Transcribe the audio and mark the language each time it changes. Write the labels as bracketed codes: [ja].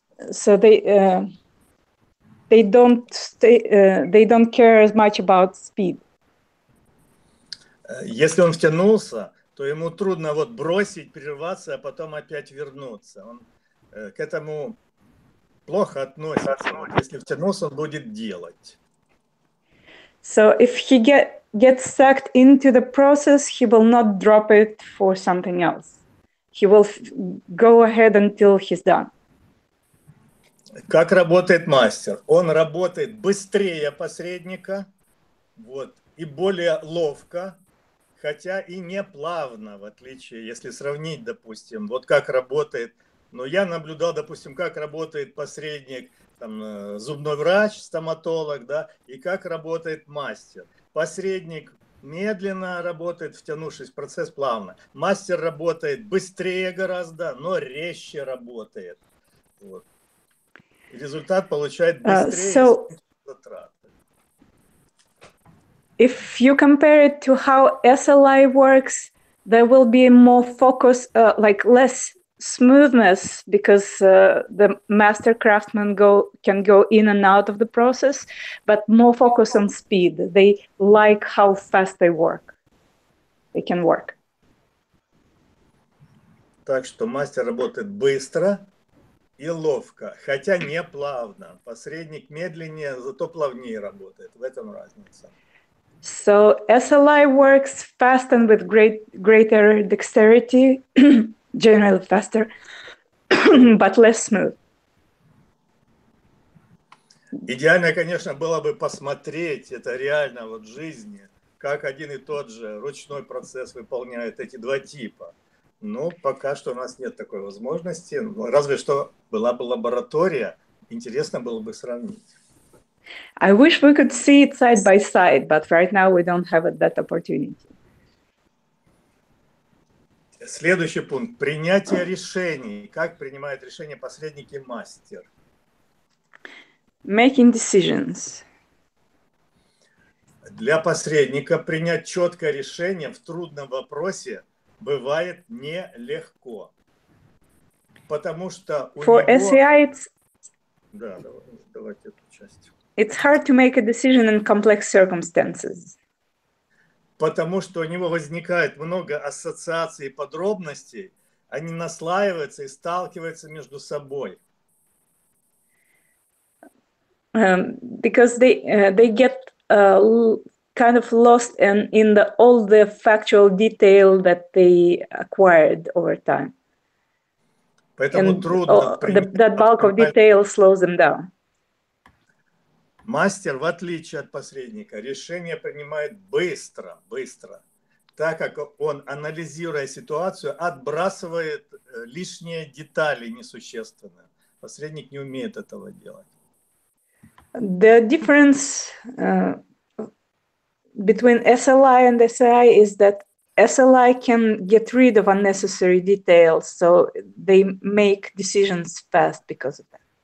[en] So they don't care as much about speed. [ru] Если он втянулся, то ему трудно вот бросить, прерваться, а потом опять вернуться. Он к этому плохо относится. Вот если втянулся, он будет делать. [en] So if he gets sucked into the process, he will not drop it for something else. He will go ahead until he's done. [ru] Как работает мастер? Он работает быстрее посредника, вот, и более ловко, хотя и не плавно, в отличие, если сравнить, допустим, вот как работает, но я наблюдал, допустим, как работает посредник, там, зубной врач, стоматолог, да, и как работает мастер. Посредник медленно работает, втянувшись в процесс плавно. Мастер работает быстрее гораздо, но резче работает. Вот. Результат получает быстрее затраты. [en] If you compare it to how SLI works, there will be more focus, like less smoothness, because the master craftsman can go in and out of the process, but more focus on speed. They like how fast they work. They can work. [ru] Так что мастер работает быстро и ловко, хотя не плавно. Посредник медленнее, зато плавнее работает. В этом разница. [en] So SLI works fast and with greater dexterity, generally faster, but less smooth. [ru] Идеально, конечно, было бы посмотреть это реально вот в жизни, как один и тот же ручной процесс выполняет эти два типа. Но пока что у нас нет такой возможности. Разве что была бы лаборатория, интересно было бы сравнить. [en] I wish we could see it side by side, but right now we don't have that opportunity. [ru] Следующий пункт. Принятие решений. Как принимает решение посредник и мастер? [en] Making decisions. [ru] Для посредника принять четкое решение в трудном вопросе бывает нелегко. Потому что у [en] For [ru] него... [en] SEI, [ru] Да, давайте эту часть. [en] It's hard to make a decision in complex circumstances. [ru] Потому что у него возникает много ассоциаций и подробностей, они наслаиваются и сталкиваются между собой. [en] Because they get kind of lost in all the factual detail that they acquired over time. [ru] Поэтому трудно [en] that bulk of detail slows them down. [ru] Мастер, в отличие от посредника, решение принимает быстро, так как он, анализируя ситуацию, отбрасывает лишние детали несущественные. Посредник не умеет этого делать. [en] The difference between SLI and SEI is that SLI can get rid of unnecessary details, so they make decisions fast because of that.